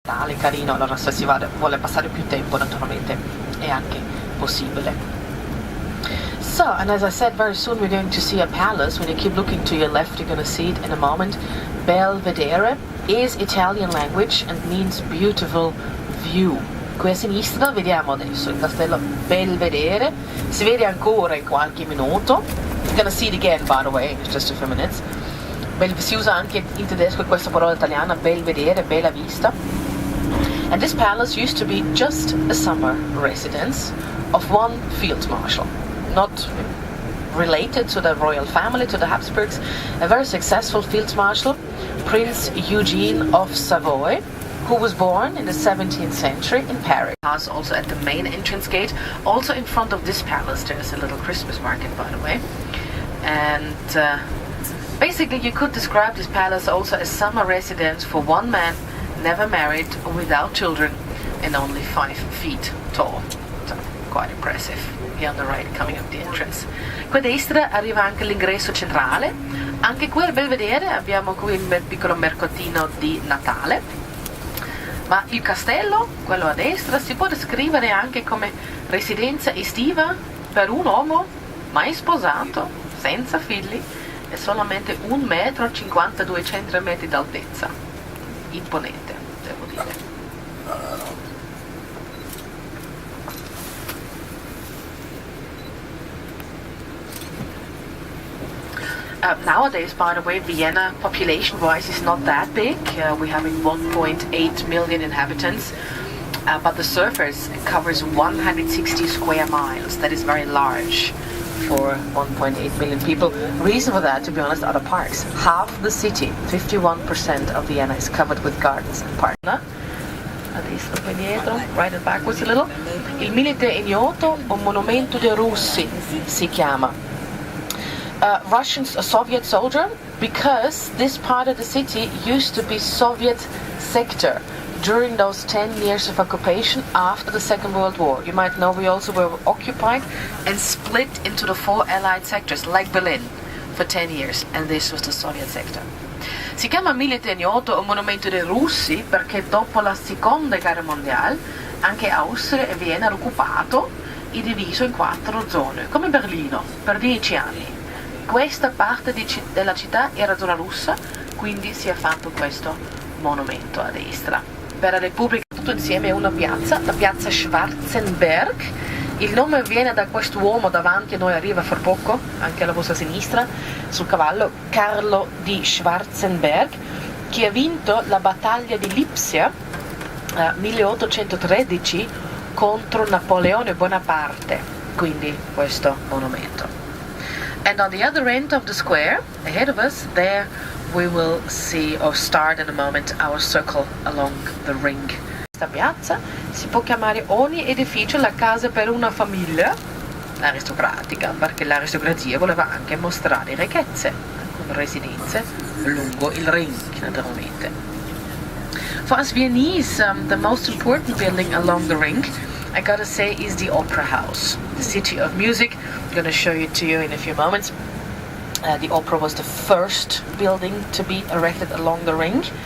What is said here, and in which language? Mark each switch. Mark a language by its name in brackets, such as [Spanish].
[Italian] Tale carino, allora se si vuole passare più tempo naturalmente è anche possibile. [English] So, and as I said, very soon we're going to see a palace. When you keep looking to your left, you're going to see it in a moment. Belvedere is Italian language and means beautiful view. [Italian] Qui a sinistra vediamo adesso il castello Belvedere, si vede ancora in qualche minuto. [English] You're going to see it again, by the way, in just a few minutes. [Italian] Si usa anche in tedesco questa parola italiana, Belvedere, bella vista. [English] And this palace used to be just a summer residence of one field marshal, not related to the royal family, to the Habsburgs, a very successful field marshal, Prince Eugene of Savoy, who was born in the 17th century in Paris. Also at the main entrance gate, also in front of this palace, there's a little Christmas market, by the way. And basically you could describe this palace also as summer residence for one man, never married, without children, and only 5 feet tall. So, quite impressive. Here on the right, coming up the entrance. [Italian] Qui a destra arriva anche l'ingresso centrale. Anche qui al Belvedere abbiamo qui il piccolo mercatino di Natale. Ma il castello, quello a destra, si può descrivere anche come residenza estiva per un uomo mai sposato, senza figli, e solamente 1,52 metri d'altezza. Imponente, devo dire. [English] Nowadays, by the way, Vienna, population-wise, is not that big. We're having 1.8 million inhabitants, but the surface covers 160 square miles. That is very large for 1.8 million people. Reason for that, to be honest, are the parks. Half the city, 51% of Vienna, is covered with gardens and parks. [Italian] A destra, poi dietro, [English] right and backwards a little. [Italian] Il Milite Ignoto, un monumento dei Russi, si chiama. [English] Russian Soviet soldier, because this part of the city used to be Soviet sector during those 10 years of occupation after the Second World War. You might know we also were occupied and split into the 4 Allied sectors, like Berlin, for 10 years, and this was the Soviet sector. [Italian] Si chiama Milite Ignoto, un monumento dei russi, perché dopo la Seconda Guerra Mondiale anche Austria e Vienna hanno occupato e diviso in 4 zone, come Berlino, per 10 anni. Questa parte della città era zona russa, quindi si è fatto questo monumento a destra. Per la Repubblica tutto insieme è una piazza, la piazza Schwarzenberg. Il nome viene da quest'uomo davanti a noi, arriva fra poco, anche alla vostra sinistra, sul cavallo, Carlo di Schwarzenberg, che ha vinto la battaglia di Lipsia 1813 contro Napoleone Bonaparte, quindi questo monumento. [English] And on the other end of the square, ahead of us, there we will see or start in a moment our circle along the ring. [Italian] Questa piazza si può chiamare ogni edificio la casa per una famiglia aristocratica, perché l'aristocrazia voleva anche mostrare ricchezze, con residenze lungo il ring, naturalmente. [English] For us Viennese, the most important building along the ring, I gotta say, is the Opera House, the city of music. I'm going to show it to you in a few moments. The opera was the first building to be erected along the ring.